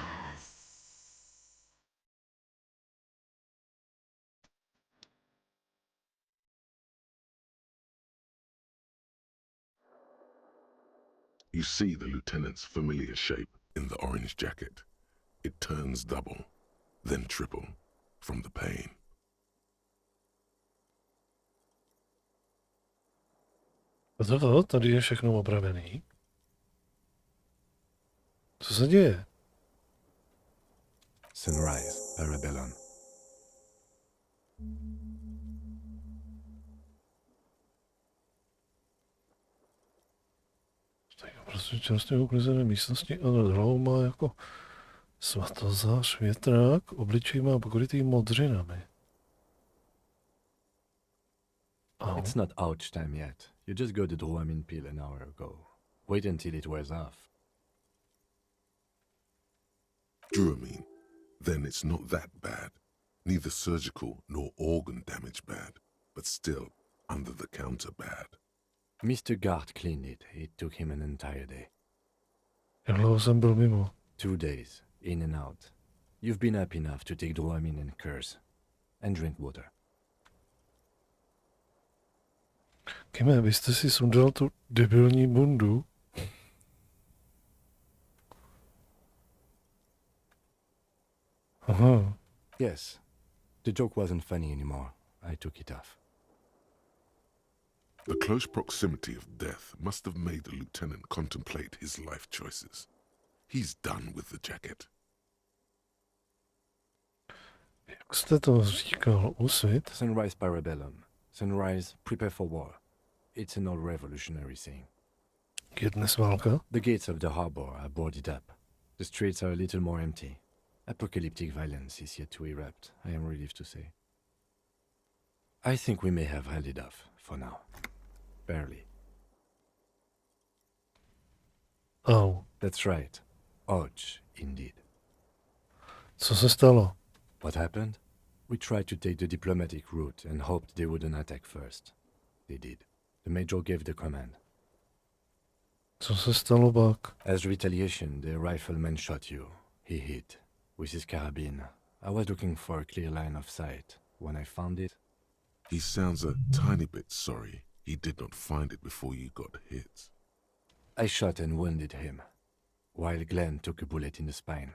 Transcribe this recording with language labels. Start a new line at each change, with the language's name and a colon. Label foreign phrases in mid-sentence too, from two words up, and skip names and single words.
English: You see the lieutenant's familiar shape in the orange jacket. It turns double, then triple, from the pain.
Czech: Toto, tady je všechno opravený. Co se děje?
English: Sunrise, Parabellum.
Czech: Prostě čerstvě uklizené místnosti a nad hlavou má jako svatozář větrák, obličej má pokrytý modřinami.
English: It's not ouch time yet. You just got the Dramamine pill an hour ago. Wait until it wears off. Dramamine. Then it's not that bad. Neither surgical nor organ damage bad, but still under the counter bad. Mr. Gart cleaned it. It took him an entire day.
Czech: Jak dlouho jsem byl mimo?
English: 2 days, in and out. You've been up enough to take Dramamine and curse. And drink water.
Czech: Kime, vy jste si sundal tu debilní bundu? Aha.
English: Yes. The joke wasn't funny anymore. I took it off. The close proximity of death must have made the lieutenant contemplate his life choices. He's done with the jacket.
Czech: Jak jste to říkal, Úsvit?
English: Sunrise Parabellum. Sunrise, prepare for war. It's an old revolutionary saying.
Czech: Je dnes válka?
English: The gates of the harbor are boarded up. The streets are a little more empty. Apocalyptic violence is yet to erupt, I am relieved to say. I think we may have held it off, for now. Barely. Oh. That's right. Ouch, indeed.
Czech: Co se stalo?
English: What happened? We tried to take the diplomatic route and hoped they wouldn't attack first. They did. The major gave the command.
Czech: Co se stalo pak?
English: As retaliation, the rifleman shot you. He hit. With his carabine. I was looking for a clear line of sight. When I found it... He sounds a tiny bit sorry he did not find it before you got hit. I shot and wounded him, while Glenn took a bullet in the spine.